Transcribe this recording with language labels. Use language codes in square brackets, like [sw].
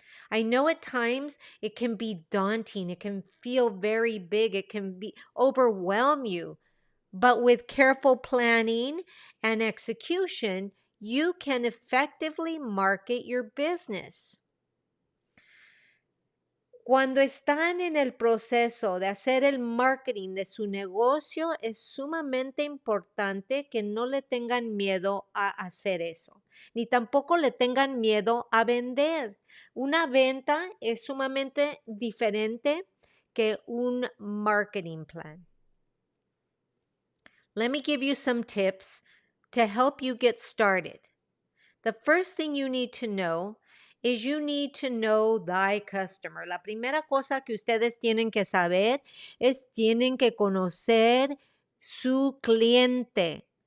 [en] I know at times it can be daunting. It can feel very big. It can overwhelm you. But with careful planning and execution, you can effectively market your business. [es] Cuando están en el proceso de hacer el marketing de su negocio, es sumamente importante que no le tengan miedo a hacer eso, ni tampoco le tengan miedo a vender. Una venta es sumamente diferente que un marketing plan. [en] Let me give you some tips to help you get started. The first thing you need to know is you need to know thy customer. [es] La primera cosa que ustedes tienen que saber es tienen que conocer su cliente.